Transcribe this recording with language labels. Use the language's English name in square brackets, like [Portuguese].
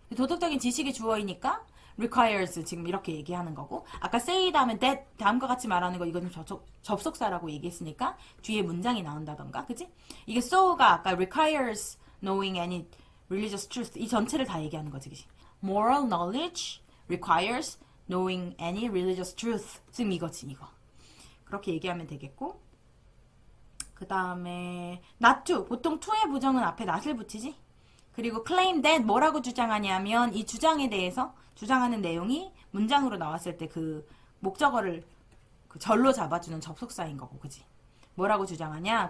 [Korean] 도덕적인 지식이 주어이니까 requires 지금 이렇게 얘기하는 거고, 아까 say 다음에 that 다음과 같이 말하는 거 이거는 접속사라고 얘기했으니까 뒤에 문장이 나온다던가, 그지? 이게 so가 아까 [English] requires knowing any religious truth [Korean] 이 전체를 다 얘기하는 거지, 그지? [English] Moral knowledge requires knowing any religious truth. [Korean] 지금 이거지, 이거. 그렇게 얘기하면 되겠고, 그 다음에 not to, 보통 to의 부정은 앞에 not을 붙이지? 그리고 claim that 뭐라고 주장하냐면 이 주장에 대해서 주장하는 내용이 문장으로 나왔을 때 그 목적어를 그 절로 잡아주는 접속사인 거고, 그지? 뭐라고 주장하냐?